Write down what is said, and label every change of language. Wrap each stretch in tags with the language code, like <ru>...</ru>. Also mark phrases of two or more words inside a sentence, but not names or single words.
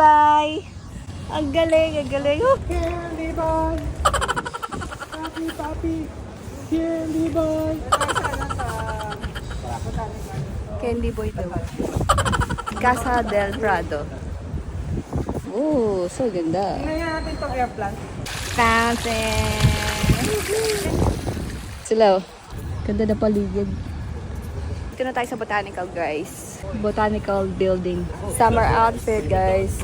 <tl>Bye-bye! Ang galing, ang galing.</tl> <en>Candy boy! Papi, papi! Candy boy! Candy boy</en> <tl>daw. Casa del Prado. Oh, so ganda. Tingnan natin itong airplant. Fountain! Sila, oh. Ganda na paligid. Dito na tayo sa botanical, guys.</tl> <en>Botanical building. Summer outfit, guys.</en>